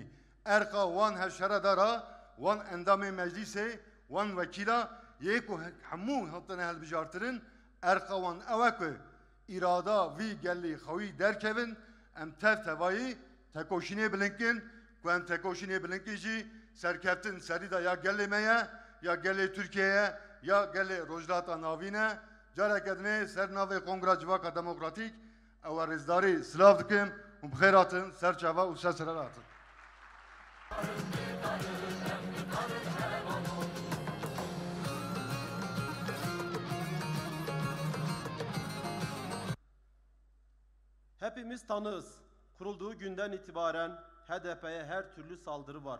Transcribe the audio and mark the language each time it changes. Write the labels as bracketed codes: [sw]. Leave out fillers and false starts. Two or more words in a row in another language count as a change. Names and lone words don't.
[ku] Erqa wan hevşeradara, wan endamê meclisê, wan vekîla yê ku hemû hatine hilbijartirin, erqa wan ew e ku irada vî gellî xewî derkevin, em tev tevayî tekoşînê bilinkin, ku em tekoşînê bilinkî jî serkeftin serî da ya gellê me ye, ya gellê Türkiye'ye, ya gellê rojlata navîne, careke dinê ser navê Kongra Civaka Demokratîk, ew rêzdarî silav dikim û bixêr hatin serçava û serserer hatin. [tr] Hepimiz tanığız. Kurulduğu günden itibaren HDP'ye her türlü saldırı var.